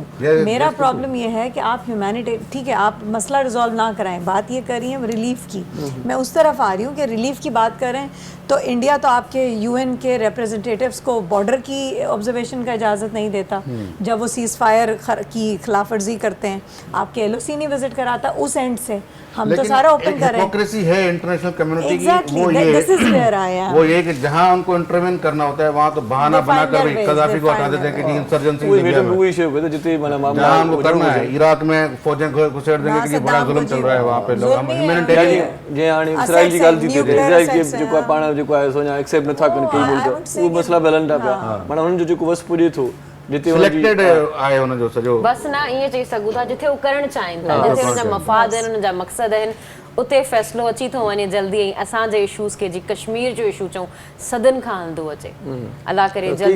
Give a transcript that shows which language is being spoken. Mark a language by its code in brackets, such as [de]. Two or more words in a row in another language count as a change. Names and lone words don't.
[ur] میرا پرابلم یہ ہے کہ آپ ہیومینٹی، ٹھیک ہے آپ مسئلہ ریزالو نہ کرائیں، بات یہ کر رہی ہے ریلیف کی، میں اس طرف آ رہی ہوں کہ ریلیف کی بات کریں تو انڈیا تو آپ کے یو این کے ریپریزنٹیٹوز کو بارڈر کی آبزرویشن کا اجازت نہیں دیتا جب وہ سیز فائر کی خلاف ورزی کرتے ہیں، آپ کے LOC نہیں وزٹ کراتا اس اینڈ سے. ہم تو سارا اوپن کر رہے ہیں. ہپوکریسی ہے [en] international community [ur] کی, Exactly, وہ یہ [en] this is where I am. [ur] وہ یہ کہ جہاں ان کو انٹروین کرنا ہوتا ہے وہاں تو بہانہ بنا کر بھی قذافی کو ہٹا دیتے ہیں کہ انسرجنسی [sd] उहे मैडम उहे शइ पे जिते माना मामला [ur] جہاں ان کو کرنا ہے عراق میں فوجیں گھسیڑ دیں گے کہ بڑا ظلم چل رہا ہے وہاں پے لوگ ہیومینیٹیرین [sd] जे हाणे इसराइल जी ॻाल्हि थी थिए इसराइल खे जेको पाण जेको आहे सो एक्सेप्ट नथा कनि कई बोल उहो मसला बि हलनि था पिया माना हुननि जो जेको वस पुॼे थो जिते सिलेक्टेड आहे हुनजो सॼो बस ना ईअं चई सघूं था जिथे उहे करणु चाहिनि था जिथे हुनजा मफ़ाद आहिनि हुनजा मक़सद आहिनि उते फ़ैसिलो अची थो वञे जल्दी ऐं असांजे इशूज़ खे जीअं कश्मीर जो इशू चऊं सदन खां हलंदो अचे अलाह करे जल्दी